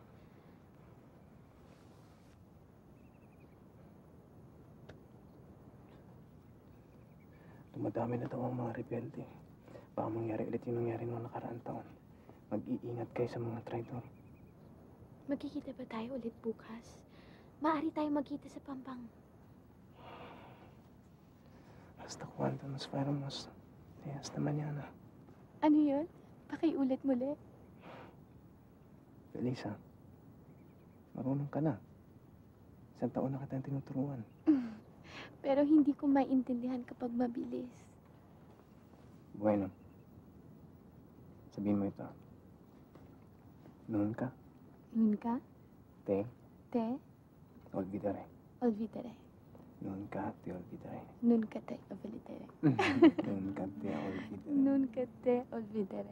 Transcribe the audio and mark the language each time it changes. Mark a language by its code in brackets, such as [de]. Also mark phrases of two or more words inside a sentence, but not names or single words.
[tl] Dumadami na daw ang mga rebelde. Baka mangyari ulit yung nangyari noong nakaraang taon. Mag-iingat kayo sa mga traidor. Magkikita ba tayo ulit bukas? Maaari tayo magkita sa Pampang. [es] Hasta cuando nos fuéramos. Hasta mañana. [tl] Ano yun? Pakiulit muli. Felisa, marunong ka na. Isang taon na kitang tinuturuan. Pero hindi ko maintindihan kapag mabilis. Bueno. Sabihin mo ito. [es] Nunca. Nunca. Te. Olvidaré. Nunca te olvidaré. Nunca te olvidaré. Nunca te olvidaré. Nunca te olvidaré.